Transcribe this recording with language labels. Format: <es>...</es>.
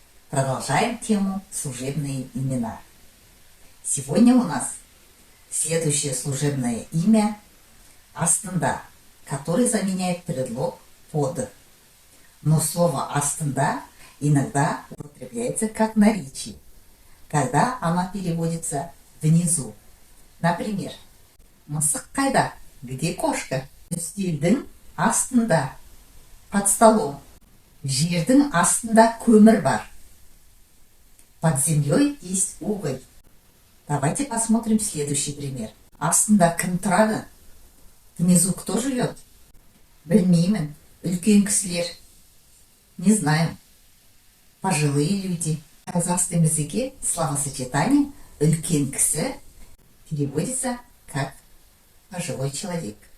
<ru>Продолжаем тему служебные имена. Сегодня у нас следующее служебное имя астында, который заменяет предлог под. Но слово астында иногда употребляется как наречие, когда оно переводится внизу. Например,</ru> <kk>мысық қайда?</kk> <ru>Где кошка?</ru> <kk>Үстелдің астында,</kk> <ru>под столом.</ru> <kk>Жердің астында көмір бар.</kk> <ru>Под землей есть уголь. Давайте посмотрим следующий пример.</ru> <kk>Астында кім тұрады?</kk> <ru>Внизу кто живет?</ru> <kk>Білмеймін. Үлкен кісілер.</kk> <ru>Не знаю. Пожилые люди. В казахском языке словосочетание</ru> <kk>үлкен кісі</kk> <ru>переводится как пожилой человек.</ru>